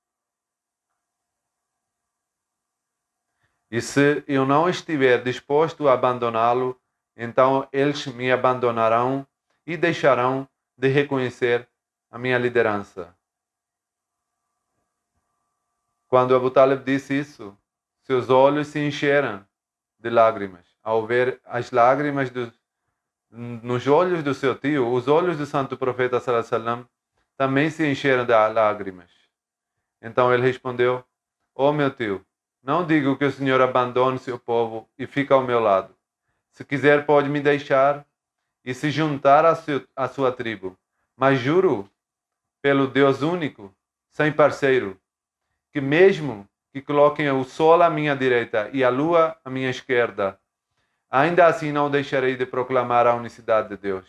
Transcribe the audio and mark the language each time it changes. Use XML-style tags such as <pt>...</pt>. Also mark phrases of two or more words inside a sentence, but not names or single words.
<pt>E se eu não estiver disposto a abandoná-lo, então eles me abandonarão e deixarão de reconhecer a minha liderança. Quando Abu Talib disse isso, seus olhos se encheram de lágrimas. Ao ver as lágrimas nos olhos do seu tio, os olhos do santo profeta</pt> <ar>صلى الله عليه وسلم</ar> <pt>também se encheram de lágrimas. Então ele respondeu: ó meu tio, Não digo que o Senhor abandone seu povo e fique ao meu lado. Se quiser, pode me deixar e se juntar à sua tribo. Mas juro pelo Deus único, sem parceiro, que mesmo que coloquem o sol à minha direita e a lua à minha esquerda, ainda assim não deixarei de proclamar a unicidade de Deus.</pt>